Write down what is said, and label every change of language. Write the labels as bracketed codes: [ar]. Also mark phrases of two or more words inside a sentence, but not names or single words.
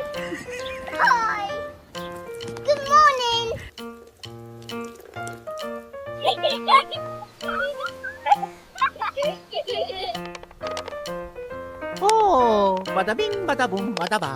[en] Hi! Good morning! Oh, bada bing, bada boom, bada bang.